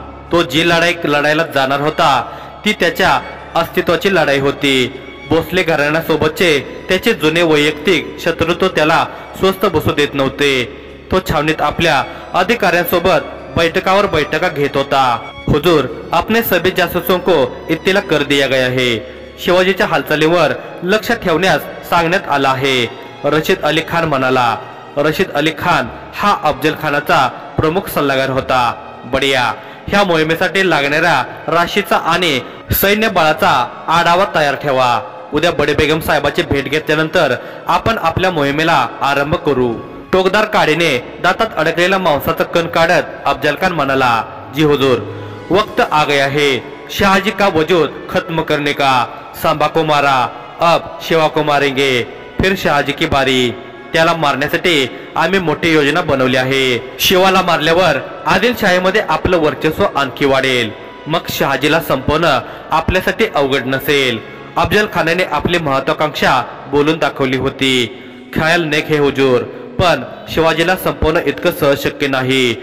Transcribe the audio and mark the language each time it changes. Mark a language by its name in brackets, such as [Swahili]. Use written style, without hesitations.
[Marathi] तो जी लढाई लढायला जाणार होता ती त्याच्या अस्तित्वाची लढाई होती। भोसले घराण्यासोबतचे त्याचे जुने वैयक्तिक शत्रुत्व त्याला स्वस्थ बसू देत नव्हते। तो छावणीत आपल्या अधिकाऱ्यांसोबत बैठकावर बैठका घेत होता। [Hindi] हुजूर, अपने सभी जासूसों को इत्तला कर दिया गया है। [Marathi] शिवाजीच्या हालचालीवर लक्ष ठेवण्यास सांगण्यात आला आहे, रशीद अली खान म्हणाला। रशीद अली खान हा अफजल खानाचा प्रमुख सल्लागार होता। बढिया, ह्या मोहिमेसाठी लागणाऱ्या राशीचा आणि सैन्य बळाचा आढावा तयार ठेवा। उद्या बडे बेगम साहेबाची भेट घेतल्यानंतर आपण आपल्या मोहिमेला आरंभ करू। टोकदार काडीने दातात अडकलेला मांसाचा कण काढत अफजल खान म्हणाला, [Hindi] जी हुजूर, वक्त आ गया है शाहजी का वजूद खत्म करने का। सांबा को मारा, अब शिवा को मारेंगे, फिर शहाजी की बारी। [Marathi] त्याला मारण्यासाठी आम्ही मोठी योजना बनवली आहे। शिवाला मारल्यावर आदिलशाहीमध्ये आपलं वर्चस्व आणखी वाढेल, मग शहाजीला संपवणं आपल्यासाठी अवघड नसेल। अफजल खानाने आपली महत्वाकांक्षा बोलून दाखवली होती। [Hindi] ख्याल नेक है हुजूर, [Marathi] पण शिवाजीला संपवणं इतकं सहज शक्य नाही।